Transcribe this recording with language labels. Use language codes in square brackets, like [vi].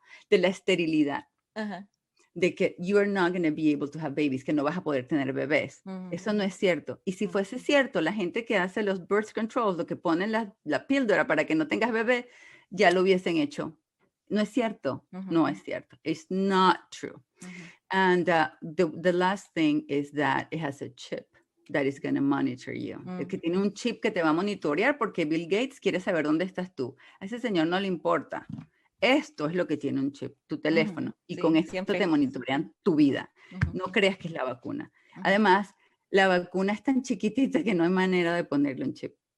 [es] de la esterilidad, Ajá. de que [en] you are not going to be able to have babies, [es] que no vas a poder tener bebés. Eso no es cierto. Y si fuese cierto, la gente que hace los birth controls, lo que ponen la píldora para que no tengas bebé, ya lo hubiesen hecho. No es cierto. No es cierto. [en] It's not true. And the last thing is that it has a chip that is going to monitor you. [es] Es que tiene un chip que te va a monitorear porque Bill Gates quiere saber dónde estás tú. A ese señor no le importa. Esto es lo que tiene un chip, tu teléfono. Y Sí, con esto siempre. te monitorean tu vida. No creas que es la vacuna. Además, la vacuna es tan chiquitita que no hay manera de ponerle un chip.